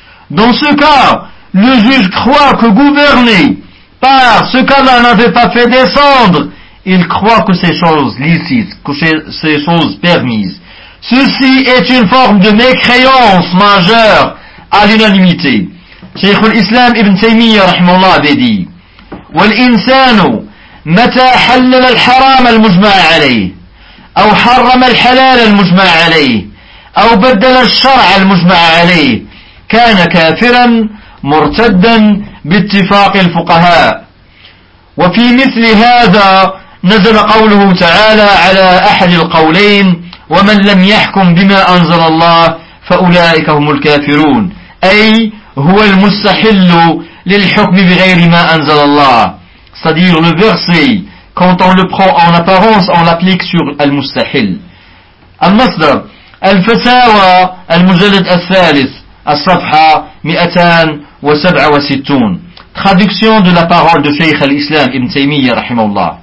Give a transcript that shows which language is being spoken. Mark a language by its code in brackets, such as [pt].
[fr] Dans ce cas, le juge croit que gouverner par ce qu'Allah n'avait pas fait descendre, il croit que ces choses licites, que ces choses permises. Ceci est une forme de mécréance majeure à l'unanimité. [ar] Cheikh al-Islam ibn Taymiyyah, rahimahullah, [fr] avait dit, [ar] وَالْإِنسَانُ مَتَى حَلَّلَ الْحَرَامَ الْمُجْمَعَ عَلَيْهِ أو حرم الحلال المجمع عليه أو بدل الشرع المجمع عليه كان كافرا مرتدا باتفاق الفقهاء وفي مثل هذا نزل قوله تعالى على أحد القولين ومن لم يحكم بما أنزل الله فأولئك هم الكافرون أي هو المستحل للحكم بغير ما أنزل الله صدير البرصي. [fr] Quand on le prend en apparence, on l'applique sur Al-Mustahil. [ar] Al-Masdar, Al-Fatawa, Al-Mujallad Al-Thalith, Al-Safha, 267. [fr] Traduction de la parole de Cheikh Al-Islam, Ibn Taymiyyah, rahimahullah.